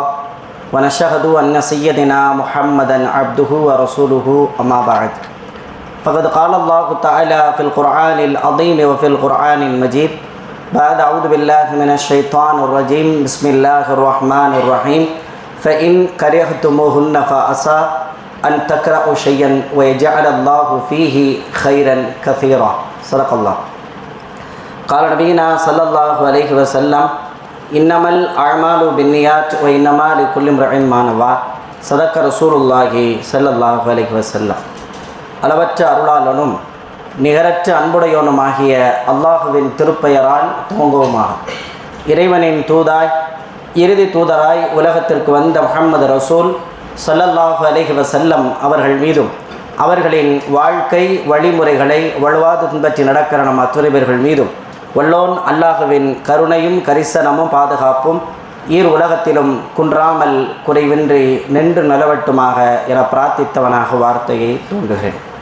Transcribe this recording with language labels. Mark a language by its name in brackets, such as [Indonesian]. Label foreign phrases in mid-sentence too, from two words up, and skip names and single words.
[Arabic] ونشهد ان سيدنا محمدا عبده ورسوله اما بعد فقد قال الله تعالى في القرآن العظيم وفي القرآن المجيد بعد أعوذ بالله من الشيطان الرجيم بسم الله الرحمن الرحيم فإن كرهتموهن فعسى أن تكرهوا شيئا ويجعل الله فيه خيرا كثيرا صدق الله. قال نبينا صلى الله عليه وسلم إنما الأعمال بالنيات وإنما لكل امرئ ما نوى صدق رسول الله صلى الله عليه وسلم. [Tamil] அளவற்ற அருளாளனும் நிகரற்ற அன்புடையோனுமாகிய அல்லாஹுவின் திருப்பெயரால் துவங்குவோமாக. இறைவனின் தூதாய் இறுதி தூதராய் உலகத்திற்கு வந்த முஹம்மது ரசூல் [Arabic] صلى الله عليه وسلم [Tamil] அவர்கள் மீதும் அவர்களின் வாழ்க்கை வழிமுறைகளை வலுவாது பின்பற்றி நடக்கிற நம் அத்துணை பேர்கள் மீதும் வல்லோன் அல்லாஹுவின் கருணையும் கரிசனமும் பாதுகாப்பும் ஈர் உலகத்திலும் குன்றாமல் குறைவின்றி நின்று நிலவட்டுமாக என பிரார்த்தித்தவனாக வார்த்தையை தூண்டுகிறேன்.